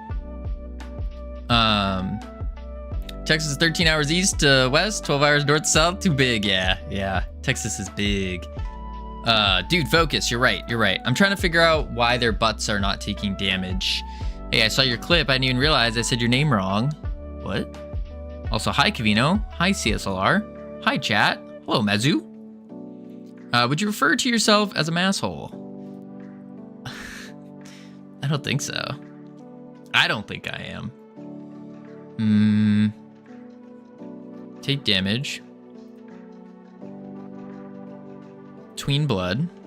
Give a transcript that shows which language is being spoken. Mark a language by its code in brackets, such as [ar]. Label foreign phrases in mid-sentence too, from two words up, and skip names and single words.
[en] Texas is 13 hours east to west, 12 hours north to south. Too big. Yeah. Texas is big. Dude, focus. You're right. I'm trying to figure out why their butts are not taking damage. Hey, I saw your clip. I didn't even realize I said your name wrong. What? Also, hi, Kavino. Hi, CSLR. Hi, chat. Hello, Mezu. Would you refer to yourself as a masshole? I don't think so. I don't think I am. Take damage. Tween blood.